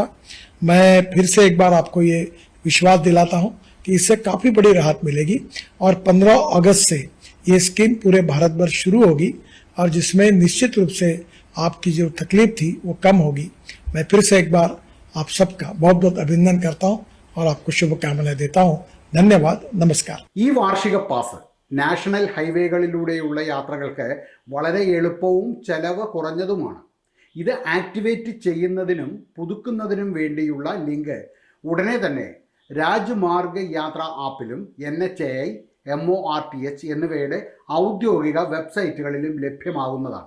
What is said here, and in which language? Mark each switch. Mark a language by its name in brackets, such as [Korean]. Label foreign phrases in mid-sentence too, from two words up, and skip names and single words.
[Hindi] मैं फिर से एक बार आपको ये विश्वास दिलाता हूँ कि इससे काफ़ी बड़ी राहत मिलेगी और 15 अगस्त से ये स्कीम पूरे भारत भर शुरू होगी और जिसमें निश्चित रूप से आपकी जो तकलीफ थी वो कम होगी। मैं फिर से एक बार आप सबका बहुत बहुत अभिनंदन करता हूँ और आपको शुभकामनाएं देता हूँ। धन्यवाद, नमस्कार। [Malayalam] ഈ വാർഷിക പാസ് നാഷണൽ ഹൈവേകളിലൂടെയുള്ള യാത്രകൾക്ക് വളരെ എളുപ്പവും ചെലവ് കുറഞ്ഞതുമാണ്. ഇത് ആക്ടിവേറ്റ് ചെയ്യുന്നതിനും പുതുക്കുന്നതിനും വേണ്ടിയുള്ള ലിങ്ക് ഉടനെ തന്നെ രാജ്മാർഗ് യാത്രാ ആപ്പിലും NHAI, MORTH എന്നിവയുടെ ഔദ്യോഗിക വെബ്സൈറ്റുകളിലും ലഭ്യമാകുന്നതാണ്.